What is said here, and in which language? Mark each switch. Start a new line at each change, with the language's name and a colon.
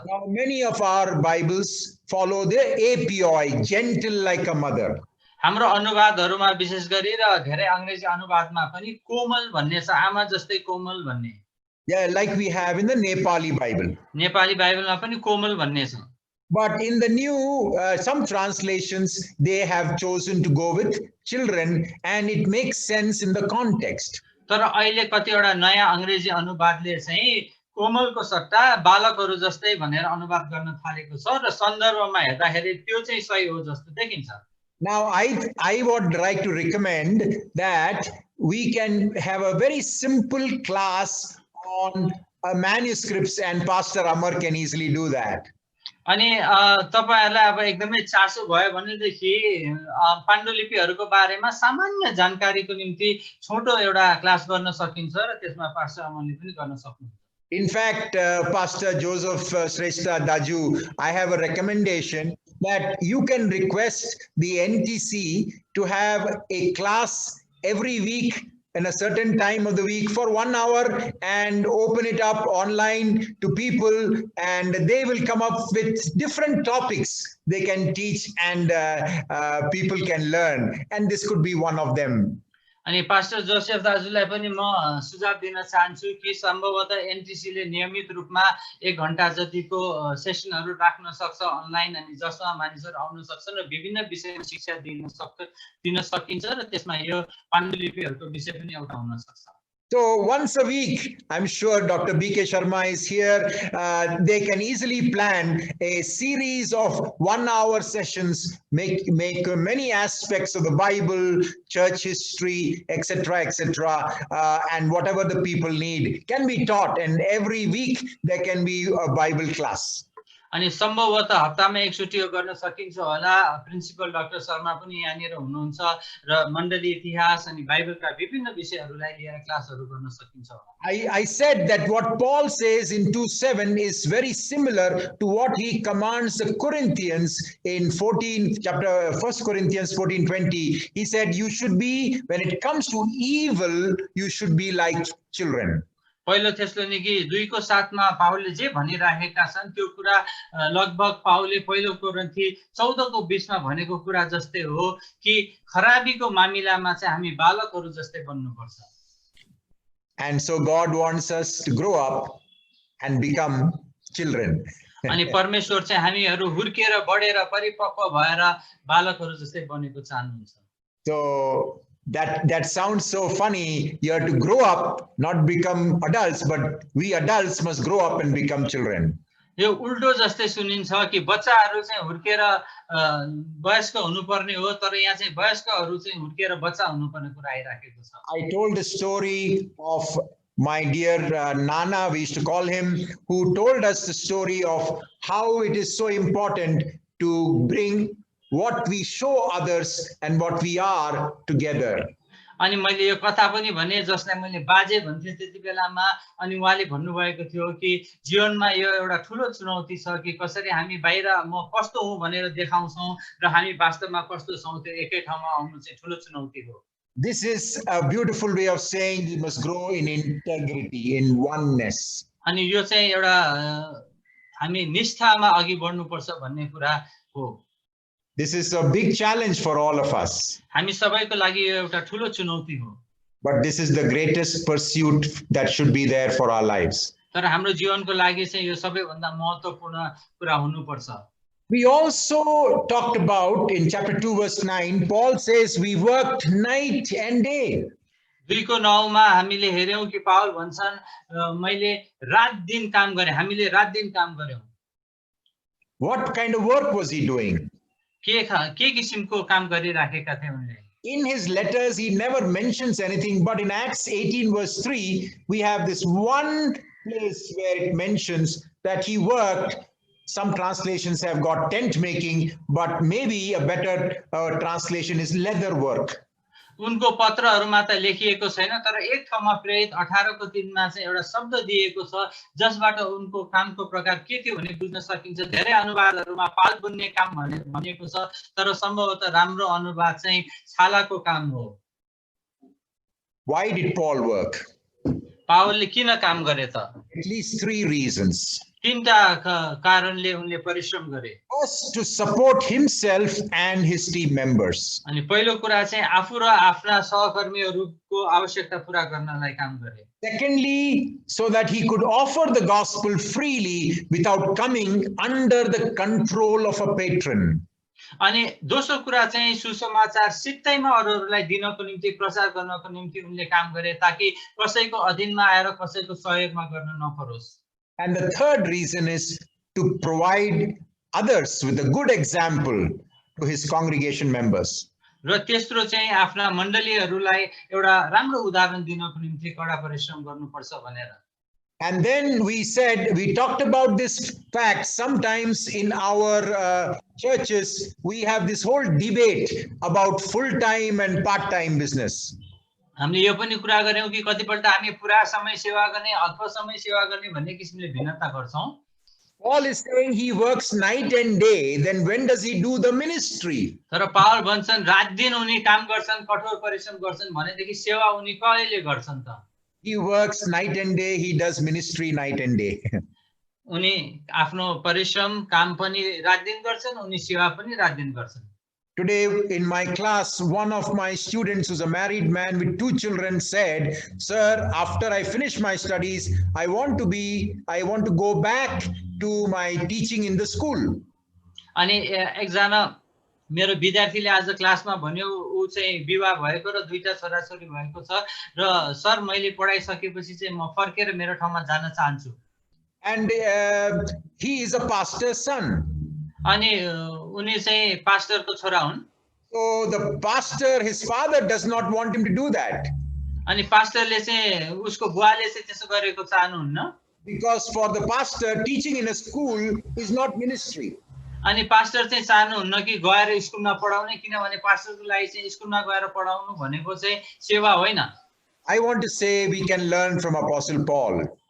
English: Now many of our Bibles follow the apioi, gentle like a mother.
Nepali: हाम्रो अनुवादहरूमा विशेष गरी र धेरै अंग्रेजी अनुवादमा पनि कोमल भन्ने छ, आमा जस्तै कोमल भन्ने।
English: Yeah, like we have in the Nepali Bible.
Nepali: Nepali बाइबलमा पनि कोमल भन्ने छ।
English: But in the new, some translations, they have chosen to go with children, and it makes sense in the context.
Nepali: तर अहिले कतिवटा नयाँ अंग्रेजी अनुवादले चाहिँ कोमलको सट्टा बालकहरू जस्तै भनेर अनुवाद गर्न थालेको छ र सन्दर्भमा हेर्दाखेरि त्यो चाहिँ सही हो जस्तो देखिन्छ।
English: Now, I would like to recommend that we can have a very simple class on manuscripts, and Pastor Amar can easily do that.
Nepali: अनि तपाईहरुलाई अब एकदमै चासो भयो भनेदेखि पाण्डुलिपिहरूको बारेमा सामान्य जानकारीको निम्ति छोटो एउटा क्लास गर्न सकिन्छ र त्यसमा पास्टर अमरले पनि गर्न सक्नुहुन्छ।
English: In fact, Pastor Joseph Shrestha Daju, I have a recommendation that you can request the NTC to have a class every week in a certain time of the week for 1 hour and open it up online to people, and they will come up with different topics they can teach, and people can learn, and this could be one of them.
Nepali: अनि pastor Joseph दाजुलाई पनि म सुझाव दिन चाहन्छु कि सम्भवतः NTC ले नियमित रूपमा 1 घण्टा जतिको सेसनहरु राख्न सक्छ अनलाइन, अनि जसमा मानिसहरु आउन सक्छन् र विभिन्न विषयमा शिक्षा दिन सकिन्छ र त्यसमा यो पाण्डुलिपिहरूको विषय पनि एउटा हुन सक्छ।
English: So once a week, I'm sure Dr. B.K. Sharma is here. They can easily plan a series of 1 hour sessions, make many aspects of the Bible, church history, etc., and whatever the people need can be taught. And every week there can be a Bible class.
Nepali: अनि सम्भवतः हप्तामा एकचोटि यो गर्न सकिन्छ होला। Principal doctor Sharma पनि यहाँनिर हुनुहुन्छ र मण्डली इतिहास अनि बाइबलका विभिन्न विषयहरूलाई लिएर क्लासहरू गर्न सकिन्छ होला।
English: I said that what Paul says in 2:7 is very similar to what he commands the Corinthians in 1 Corinthians 14:20. He said, you should be, when it comes to evil, you should be like children.
Nepali: पहिलो थेस्सलोनिकी 2 को 7 मा पावलले जे भनिराखेका छन् त्यो कुरा लगभग पावलले पहिलो कोरिन्थी 14 को 20 मा भनेको कुरा जस्तै हो कि खराबीको मामिलामा चाहिँ हामी बालकहरू जस्तै बन्नुपर्छ।
English: And so God wants us to grow up and become children.
Nepali: अनि परमेश्वर चाहिँ हामीहरू हुर्केर बढेर परिपक्व भएर बालकहरू जस्तै बनेको चाहनुहुन्छ।
English: So that sounds so funny. You have to grow up, not become adults, but we adults must grow up and become children.
Nepali: यो उल्टो जस्तै सुनिन्छ कि बच्चाहरू चाहिँ हुर्केर वयस्क हुनुपर्ने हो, तर यहाँ चाहिँ वयस्कहरू चाहिँ हुर्केर बच्चा हुनुपर्ने कुरा आइराखेको छ।
English: I told the story of my dear Nana, we used to call him, who told us the story of how it is so important to bring what we show others and what we are together.
Nepali: अनि मैले यो कथा पनि भने जसलाई मैले बाजे भन्थे त्यति बेलामा, अनि उहाँले भन्नुभएको थियो कि जीवनमा यो एउटा ठूलो चुनौती छ कि कसरी हामी बाहिर म कस्तो हुँ भनेर देखाउँछौं र हामी वास्तवमा कस्तो छौं त्यो एकै ठाउँमा आउनु चाहिँ ठूलो चुनौती हो।
English: This is a beautiful way of saying we must grow in integrity, in oneness.
Nepali: अनि यो चाहिँ एउटा हामी निष्ठामा अघि बढ्नुपर्छ भन्ने कुरा हो।
English: This is a big challenge for all of us.
Nepali: हामी सबैको लागि यो एउटा ठूलो चुनौती हो।
English: But this is the greatest pursuit that should be there for our lives.
Nepali: तर हाम्रो जीवनको लागि चाहिँ यो सबैभन्दा महत्त्वपूर्ण कुरा हुनुपर्छ।
English: We also talked about in chapter 2 verse 9, Paul says we worked night and day.
Nepali: 2 को 9 मा हामीले हेर्यौं कि पावल भन्छन् मैले रात दिन काम गरे, हामीले रात दिन काम गर्यौं।
English: What kind of work was he doing?
Nepali: के किसिमको काम गरिराखेका थिए उनले?
English: In his letters he never mentions anything, but in Acts 18 verse 3 we have this one place where it mentions that he worked. Some translations have got tent making, but maybe a better translation is leather work.
Nepali: उनको पत्रहरुमा त लेखिएको छैन, तर एक ठाउँमा प्रेरित 18 को 3 मा चाहिँ एउटा शब्द दिएको छ जसबाट उनको कामको प्रकार के थियो भने बुझ्न सकिन्छ। धेरै अनुवादहरुमा पाल बुन्ने काम भनेको छ, तर सम्भवतः राम्रो अनुवाद चाहिँ छालाको काम हो।
English: Why did Paul work?
Nepali: पावलले किन काम गरे त?
English: At least 3 reasons.
Nepali: तीनटा कारणले उनले परिश्रम गरे।
English: First, to support himself and his team members.
Nepali: अनि पहिलो कुरा चाहिँ आफू र आफ्ना सहकर्मीहरुको आवश्यकता पूरा गर्नलाई काम गरे।
English: Secondly, so that he could offer the gospel freely without coming under the control of a patron.
Nepali: अनि दोस्रो कुरा चाहिँ सुसमाचार सित्तैमा अरूहरूलाई दिनको निम्ति प्रचार गर्नको निम्ति उनले काम गरे ताकि कसैको अधीनमा आएर कसैको सहयोगमा गर्न नपरोस्।
English: And the third reason is to provide others with a good example to his congregation members.
Nepali: र तेस्रो चाहिँ आफ्ना मण्डलीहरूलाई एउटा राम्रो उदाहरण दिनको निम्ति कडा परिश्रम गर्नुपर्छ भनेर.
English: And then we talked about this fact. Sometimes in our churches, we have this whole debate about full-time and part-time business.
Nepali: हामीले यो पनि कुरा गर्यौं कि कतिपल्ट हामी पूरा समय सेवा गर्ने अल्प समय सेवा गर्ने भन्ने किसिमले भिन्नता गर्छौं.
English: Paul is saying he works night and day, then when does he do the ministry?
Nepali: तर पावल भन्छन् रात दिन उनी काम गर्छन्, कठोर परिश्रम गर्छन् भनेदेखि सेवा उनी कहिले गर्छन् त?
English: He works night and day, he does ministry night and day.
Nepali: उनी आफ्नो परिश्रम काम पनि रात दिन गर्छन्, उनी सेवा पनि रात दिन गर्छन्.
English: Today in my class, one of my students who's a married man with 2 children said, "Sir, after I finish my studies, I want to go back to my teaching in the school."
Nepali: अनि एकजना मेरो विद्यार्थीले आज क्लासमा भन्यो उ चाहिँ विवाह भएको र 2टा छोराछोरी भएको छ र सर मैले पढाइ सकेपछि चाहिँ म फर्केर मेरो ठाउँमा जान चाहन्छु.
English: And he is a pastor's son.
Nepali: अनि उनी चाहिँ पास्टरको छोरा हुन्.
English: So the pastor, his father, does not want him to do that.
Nepali: अनि पास्टरले चाहिँ उसको बुवाले चाहिँ त्यसो गरेको चाहनुहुन्न.
English: Because for the pastor, teaching in a school is not ministry.
Nepali: अनि पास्टर चाहिँ चाहनुहुन्न कि गएर स्कुलमा पढाउने, किनभने पास्टरको लागि चाहिँ स्कुलमा गएर पढाउनु भनेको चाहिँ सेवा होइन.
English: I want to say we can learn from Apostle Paul.